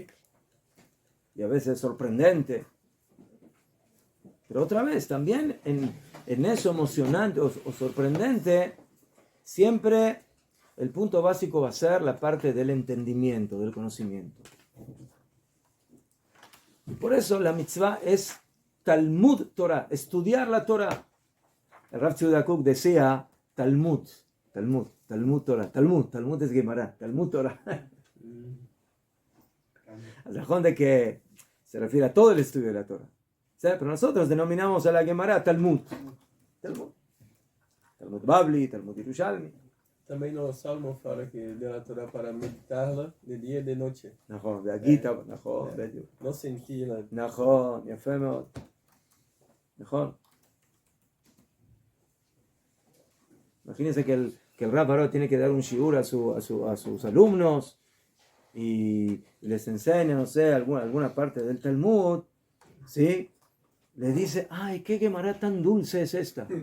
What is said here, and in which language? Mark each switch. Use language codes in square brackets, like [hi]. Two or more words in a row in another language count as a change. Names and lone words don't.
[es] Y a veces es sorprendente. Pero otra vez, también en eso emocionante o sorprendente, siempre el punto básico va a ser la parte del entendimiento, del conocimiento. Y por eso la mitzvah es [he] תלמוד תורה, [es] estudiar la Torah. El Rav Tzvi Kook decía [he] תלמוד תורה, [es] Talmud es Gemara, [he] תלמוד תורה. [es] Al rajón de que se refiere a todo el estudio de la Torah. ¿Sí? Pero nosotros denominamos a la Gemara Talmud Babli, Talmud Yerushalmi. [pt] Também no Salmo fala que [es] de la Torah para meditarla de día y de noche. [he] נכון, והגיטה, נכון, בדיוק. [es] No sentirla. [he] נכון, יפה מאוד. נכון. [es] Imagínense que el Rav ahora tiene que dar un shiur a sus alumnos y les enseña, no sé, alguna parte del Talmud, ¿sí? Le dice, ay, qué Gemara tan dulce es esta.